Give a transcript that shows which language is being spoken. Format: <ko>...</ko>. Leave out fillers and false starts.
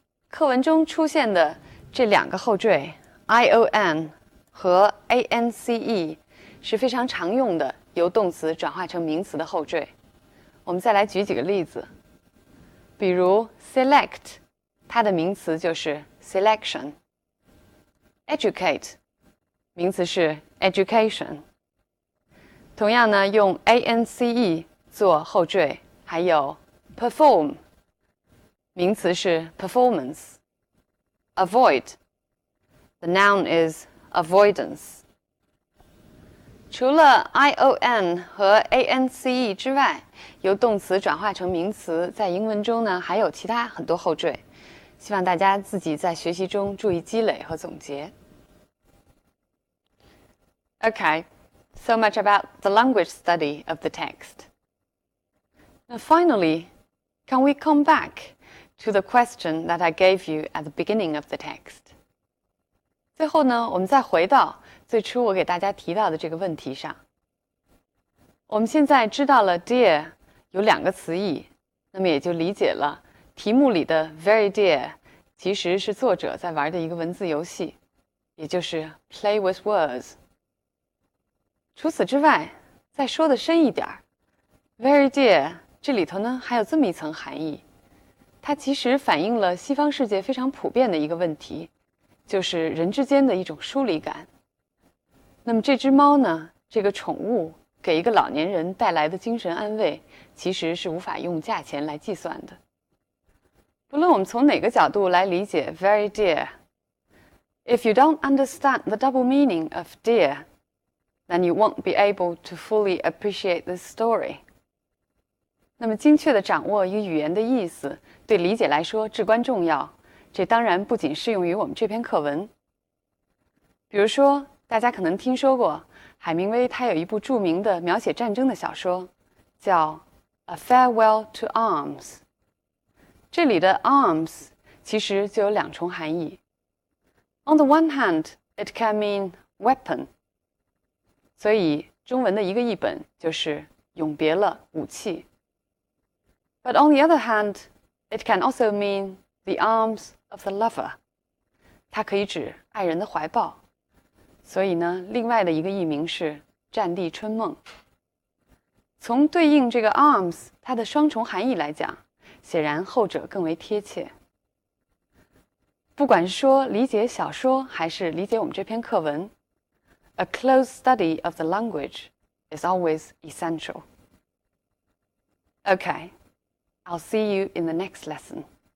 <zh>课文中出现的这两个后缀 ion 和 ance 是非常常用的由动词转化成名词的后缀。我们再来举几个例子，比如 select， 它的名词就是 selection。educate， 名词是 education。同样呢，用 ance 做后缀，还有 perform， 名词是 performance。avoid，</zh> <en>the noun is avoidance。</en> <zh>除了 ion 和 ance 之外，由动词转化成名词，在英文中呢还有其他很多后缀，希望大家自己在学习中注意积累和总结。</zh> <en>Okay.So much about the language study of the text. Now finally, can we come back to the question that I gave you at the beginning of the text?</en> <zh>最后呢，我们再回到最初我给大家提到的这个问题上。我们现在知道了 dear 有两个词义，那么也就理解了题目里的 very dear 其实是作者在玩的一个文字游戏，也就是</zh> <en>play with words。</en> <zh>除此之外，再说的深一点 very dear 这里头呢还有这么一层含义，它其实反映了西方世界非常普遍的一个问题，就是人之间的一种疏离感。那么这只猫呢，这个宠物给一个老年人带来的精神安慰，其实是无法用价钱来计算的。不论我们从哪个角度来理解</zh> <en>very dear， if you don't understand the double meaning of dear,then you won't be able to fully appreciate this story.</en> <zh>那么精确地掌握一个语言的意思，对理解来说至关重要。这当然不仅适用于我们这篇课文。比如说，大家可能听说过海明威，他有一部著名的描写战争的小说，叫《A Farewell to Arms》。这里的 arms 其实就有两重含义。</zh> <en>On the one hand, it can mean weapon，</en> <zh>所以中文的一个译本就是永别了武器。</zh> <en>But on the other hand, it can also mean the arms of the lover，</en> <zh>它可以指爱人的怀抱。所以呢，另外的一个译名是战地春梦。从对应这个 arms 它的双重含义来讲，显然后者更为贴切。不管是说理解小说还是理解我们这篇课文，</zh> <en>a close study of the language is always essential. Okay, I'll see you in the next lesson.</en>